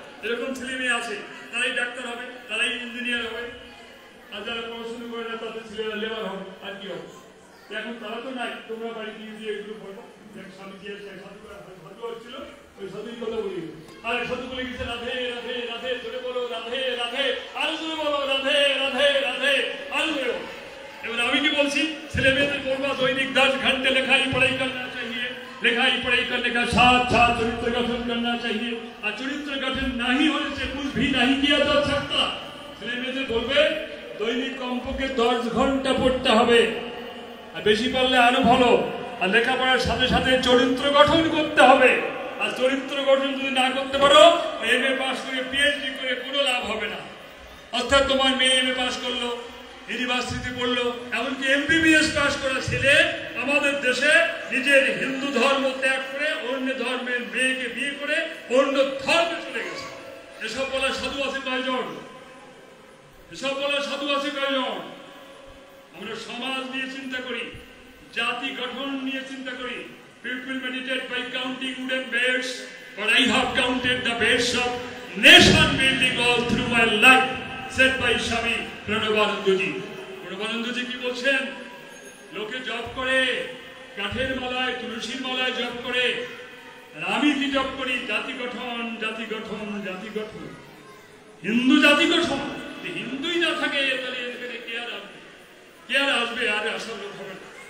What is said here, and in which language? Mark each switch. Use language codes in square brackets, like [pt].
[bn] এরকম ছেলে মেয়ে আছে, তারাই ডাক্তার হবে, তারাই ইঞ্জিনিয়ার হবে। আর যারা পড়াশোনা করে না, তাদের ছেলেরা লেবার হবে। আর কি হবে? এখন তারা তো নাই, তোমরা বাড়ি দিয়ে দিয়ে এগুলো বলো। স্বামীজি সাধু হচ্ছিল, ওই সাধুই কথা বলি। আর সাধু বলে গেছে রাধে রাধে রাধে, জোরে বলো রাধে রাধে, আরো জোরে বলো রাধে রাধে রাধে, আরো জোরে বলো। এবার আমি কি বলছি, ছেলে মেয়েদের বলবা [hi] दैनिक 10 घंटे लिखाई पढ़ाई करना चाहिए, लिखाई पढ़ाई करने का साथ साथ चरित्र गठन करना चाहिए, और चरित्र गठन नहीं होने से कुछ भी नहीं किया जा सकता। [bn] ছেলে মেয়েদের বলবে দৈনিক কমপক্ষে 10 ঘন্টা পড়তে হবে, আর বেশি পারলে আরো ভালো। আর লেখাপড়ার সাথে সাথে চরিত্র গঠন করতে হবে। আর চরিত্র গঠন যদি না করতে পারো, এমএ পাস করে পিএইচডি করে কোনো লাভ হবে না। অর্থাৎ তোমার মেয়ে এমএ পাস করলো, ইউনিভার্সিটি পড়লো, এমনকি এমবিবিএস পাস করা ছেলে আমাদের দেশে নিজের হিন্দু ধর্ম ত্যাগ করে অন্য ধর্মের মেয়েকে বিয়ে করে অন্য ধর্মে চলে গেছে। এসব বলা সাধু আছে কয়জন? এসব বলা সাধু আছে কয়জন? আমরা সমাজ নিয়ে চিন্তা করি, জাতি গঠন নিয়ে চিন্তা করি। [en] People meditate by counting wooden beds, but I have counted the beds of nation building all through my life, said by Swami Pranabanandaji. [bn] Pranabanandaji কি বলছেন? লোকে জপ করে, কাঠের মালায় তুলসীর মালায় জপ করে, আর আমি কি জপ করি? জাতি গঠন, জাতি গঠন, জাতি গঠন, হিন্দু জাতি গঠন। হিন্দুই না থাকে তাহলে এখানে কে আর আসবে? কে আর আসবে? আর আসার লোক হবে না।